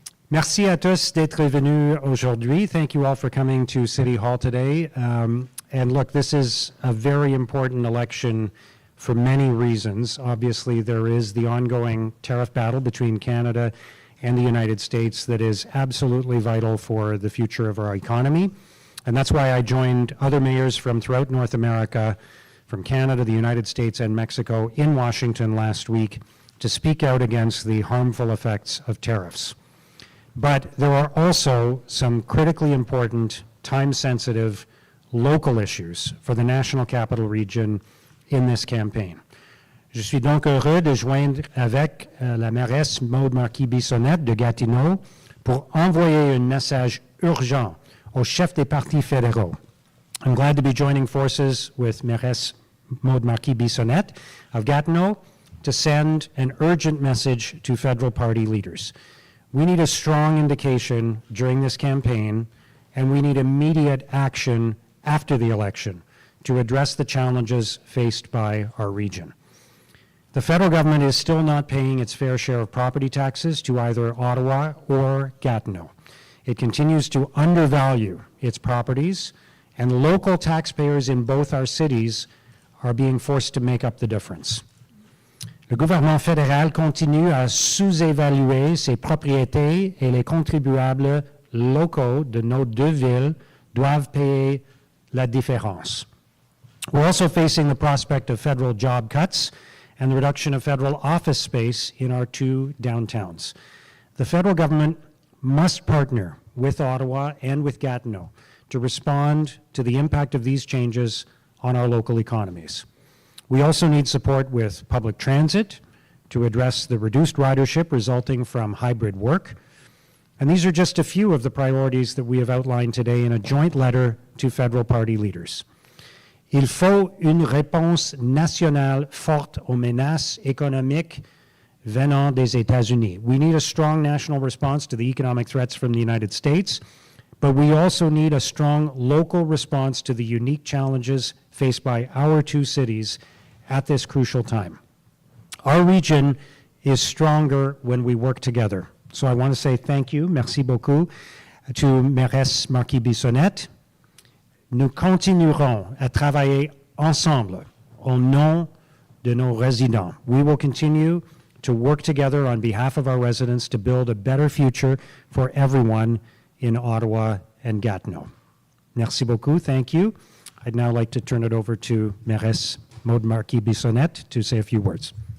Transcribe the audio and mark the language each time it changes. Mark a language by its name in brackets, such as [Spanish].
[French] Merci à tous d'être venus aujourd'hui. [English] Thank you all for coming to City Hall today. And look, this is a very important election for many reasons. Obviously, there is the ongoing tariff battle between Canada and the United States that is absolutely vital for the future of our economy. And that's why I joined other mayors from throughout North America, from Canada, the United States, and Mexico in Washington last week to speak out against the harmful effects of tariffs. But there are also some critically important, time-sensitive, local issues for the National Capital Region in this campaign. [French] Je suis donc heureux de joindre avec la mairesse Maude Marquis-Bissonnette de Gatineau pour envoyer un message urgent aux chefs des partis fédéraux. [English] I'm glad to be joining forces with Mairesse Maude Marquis-Bissonnette of Gatineau to send an urgent message to federal party leaders. We need a strong indication during this campaign, and we need immediate action after the election to address the challenges faced by our region. The federal government is still not paying its fair share of property taxes to either Ottawa or Gatineau. It continues to undervalue its properties, and local taxpayers in both our cities are being forced to make up the difference. [French] Le gouvernement fédéral continue à sous-évaluer ses propriétés et les contribuables locaux de nos deux villes doivent payer la différence. [English] We're also facing the prospect of federal job cuts and the reduction of federal office space in our two downtowns. The federal government must partner with Ottawa and with Gatineau to respond to the impact of these changes on our local economies. We also need support with public transit to address the reduced ridership resulting from hybrid work. And these are just a few of the priorities that we have outlined today in a joint letter to federal party leaders. [French] Il faut une réponse nationale forte aux menaces économiques venant des États-Unis. [English] We need a strong national response to the economic threats from the United States, but we also need a strong local response to the unique challenges faced by our two cities at this crucial time. Our region is stronger when we work together. So I want to say thank you, [French] merci beaucoup, [English] to Mairesse Marquis-Bissonnette. [French] Nous continuerons à travailler ensemble au nom de nos résidents. [English] We will continue to work together on behalf of our residents to build a better future for everyone in Ottawa and Gatineau. [French] Merci beaucoup, [English] thank you. I'd now like to turn it over to Mairesse Maude Marquis-Bissonnette to say a few words.